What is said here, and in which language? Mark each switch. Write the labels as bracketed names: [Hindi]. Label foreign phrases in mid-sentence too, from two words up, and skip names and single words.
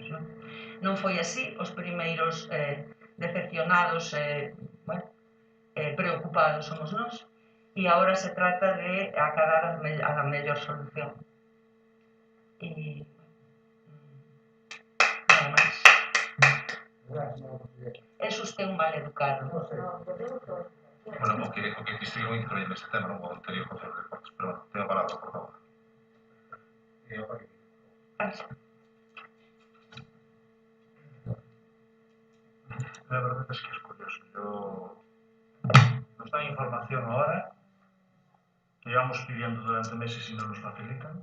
[Galician] Non foi así, os primeiros decepcionados preocupados somos nós e agora se trata de acadar a mellor solución. E nada máis. [Spanish] É usted un mal educado. [Galician] Bueno, o que estive moi incluído neste tema, non o anterior control de deportes, pero bueno, [Spanish] tengo a [Galician] palabra, por favor. [Spanish] La verdad es que es curioso. Nos dan información ahora que llevamos pidiendo durante meses y no nos facilitan.